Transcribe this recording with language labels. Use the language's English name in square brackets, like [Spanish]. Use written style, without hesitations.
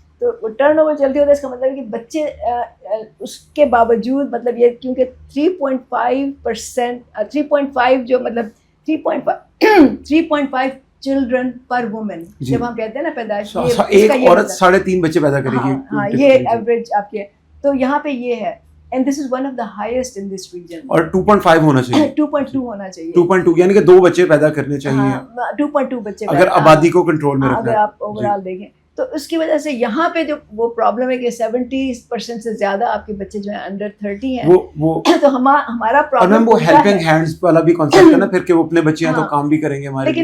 [Urdu] تو turn over جلدی ہوتا ہے, اس کا مطلب ہے کہ بچے اس کے باوجود مطلب یہ کیونکہ 3.5% 3.5 جو مطلب 3.5 چلڈرن پر وومن جب ہم کہتے ہیں نا پیدائش, ایک عورت 3.5 بچے پیدا کرے گی. ہاں یہ ایوریج آپ کے. تو یہاں پہ یہ ہے, [English] and this is one of the highest in this region. [Urdu] اور 2.5 ہونا چاہیے. 2.2 ہونا چاہیے. 2.2 یعنی کہ 2 بچے پیدا کرنے چاہیے. 2.2 بچے اگر آبادی کو کنٹرول میں رکھنا اگر آپ اوور آل دیکھیں تو اس کی وجہ سے یہاں پہ جو وہ پرابلم ہے کہ 70% سے زیادہ آپ کے بچے جو ہیں انڈر 30 ہیں. وہ تو ہمارا پرابلم وہ ہیلپنگ ہینڈز والا بھی کانسیپٹ ہے نا پھر کہ وہ اپنے بچے ہیں تو کام بھی کریں گے ہمارے لیے.